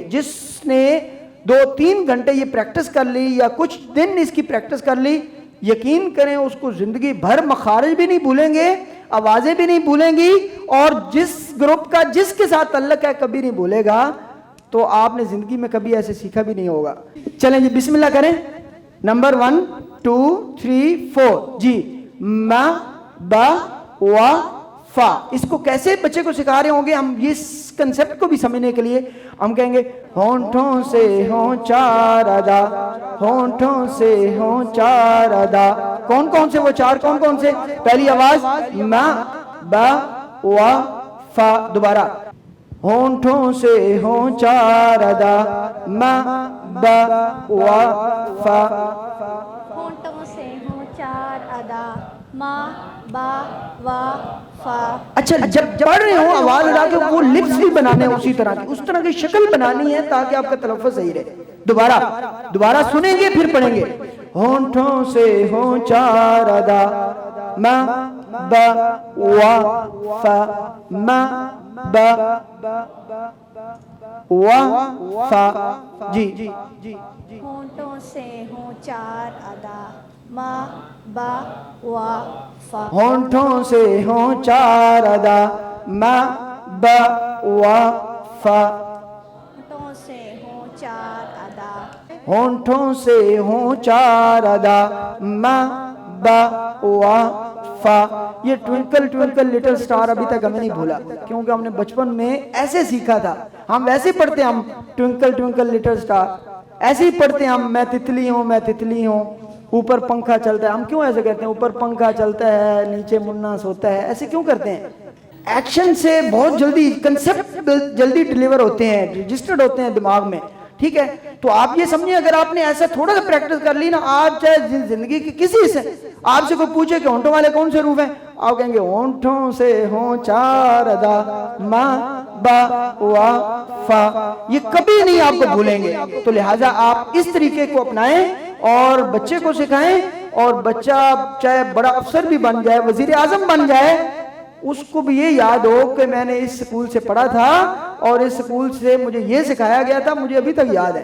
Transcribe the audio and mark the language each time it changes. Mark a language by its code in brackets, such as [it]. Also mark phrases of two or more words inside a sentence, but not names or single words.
[ur] جس نے 2-3 گھنٹے یہ پریکٹس کر لی یا کچھ دن اس کی پریکٹس کر لی, یقین کریں اس کو زندگی بھر مخارج بھی نہیں بھولیں گے, آوازیں بھی نہیں بھولیں گی, اور جس گروپ کا جس کے ساتھ تعلق ہے کبھی نہیں بھولے گا. تو آپ نے زندگی میں کبھی ایسے سیکھا بھی نہیں ہوگا. چلیں جی [ar] بسم اللہ [ur] کریں, نمبر 1 2 3 4. [ar] جی ما با وا فا. [ur] اس کو کیسے بچے کو سکھا رہے ہوں گے ہم, اس کنسپٹ کو بھی سمجھنے کے لیے ہم کہیں گے ہونٹوں سے ہوں 4 ادا, ہونٹوں سے ہوں 4 ادا. کون کون سے وہ 4, کون کون سے, پہلی آواز [ar] ما با وا فا. [ur] دوبارہ ہونٹوں سے ہوں 4 ادا, [ar] ما با وا فا. [ur] ہونٹوں سے ہوں 4 ادا, [ar] ما با وا فا. [ur] اچھا جب پڑھ رہے ہوں آواز ادا کے وہ لپس بھی بنانے ہیں اسی طرح کی, اس طرح کی شکل بنانی ہے تاکہ آپ کا تلفظ صحیح رہے. دوبارہ سنیں گے پھر پڑھیں گے. ہونٹوں سے ہوں 4 ادا, [ar] ما با وا فا, ما با وا فا. [ur] جی ہونٹوں سے ہوں 4 ادا, [ar] ما با وا فا. [ur] ہونٹوں سے ہوں 4 ادا, [ar] ما با وا فا. [ur] ہونٹوں سے ہوں 4 ادا, ہونٹوں سے ہوں 4 ادا, [ar] ما با وا فا. [ur] یہ [en] Twinkle twinkle little star [ur] ابھی تک ہمیں نہیں بھولا, کیونکہ ہم نے بچپن میں ایسے سیکھا تھا. ہم ویسے پڑھتے ہیں, ہم [en] Twinkle twinkle little star [ur] ایسے ہی پڑھتے ہیں. ہم میں تتلی ہوں میں تتلی ہوں, اوپر پنکھا چلتا ہے. ہم کیوں ایسے کہتے ہیں, اوپر پنکھا چلتا ہے نیچے منا سوتا ہے, ایسے کیوں کرتے ہیں؟ ایکشن سے بہت جلدی کنسپٹ جلدی ڈیلیور ہوتے ہیں, رجسٹرڈ ہوتے ہیں دماغ میں, ٹھیک ہے. تو آپ یہ سمجھیں اگر آپ نے ایسا تھوڑا سا پریکٹس کر لی نا, آپ چاہے زندگی کی کسی سے آپ سے کوئی پوچھے کہ ہونٹوں والے کون سے حروف ہیں, آپ کہیں گے ہونٹوں سے ہوں 4 ادا, [ar] ما با وا فا. [ur] یہ کبھی نہیں آپ کو بھولیں گے. تو لہٰذا آپ اس طریقے کو اپنائیں اور بچے کو سکھائیں, اور بچہ چاہے بڑا افسر بھی بن جائے, وزیر اعظم بن جائے, اس کو بھی یہ یاد ہو کہ میں نے اس سکول سے پڑھا تھا اور اس سکول سے مجھے یہ سکھایا گیا تھا, مجھے ابھی تک یاد ہے.